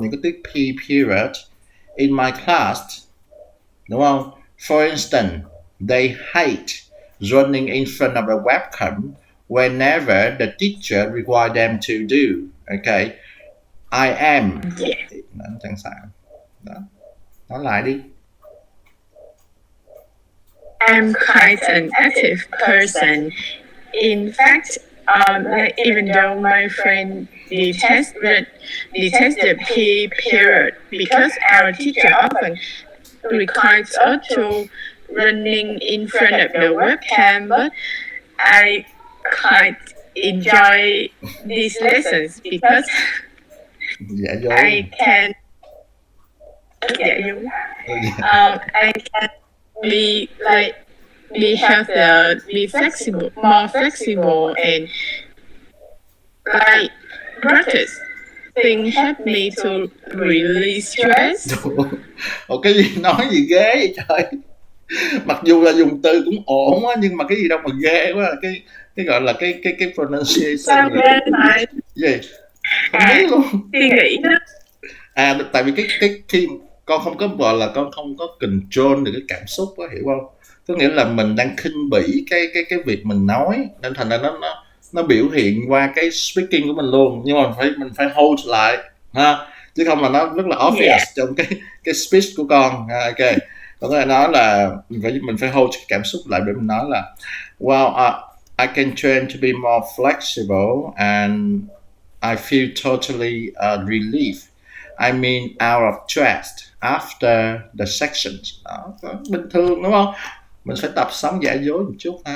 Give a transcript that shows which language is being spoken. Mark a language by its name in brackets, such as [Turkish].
[Vietnamese] Những cái tiết [English] PE period in my class, [Vietnamese] đúng không? [English] For instance, they hate running in front of a webcam whenever the teacher requires them to do. Okay, I am. [Vietnamese] Đó, chẳng sao. Đó, nói lại đi. [English] I'm quite an active person. In fact, even though my friend detests the PE period because our teacher often requires us to running in front of the webcam, but I quite enjoy these lessons because I can I can be healthier, be flexible, more flexible, and like practice things help me to release stress. [Vietnamese] Cái gì nói gì ghê vậy trời. Mặc dù là dùng từ cũng ổn á, nhưng mà cái gì đâu mà ghê quá. Cái gọi là cái pronunciation. Sao ghê vậy? Gì? Không biết luôn. Suy nghĩ đó. Tại vì cái khi con không có gọi là con không có control được cái cảm xúc đó, hiểu không? Có nghĩa là mình đang khinh bỉ cái việc mình nói, nên thành ra nó biểu hiện qua cái speaking của mình luôn, nhưng mà mình phải hold lại ha, chứ không là nó rất là obvious trong cái speech của con. Ok, có thể nói là mình phải hold cái cảm xúc lại để mình nói là [English] well, I can train to be more flexible and I feel totally relieved. I mean out of stress after the sections. [Vietnamese] Đó, bình thường đúng không? Mình phải tập sống giả dối một chút ha.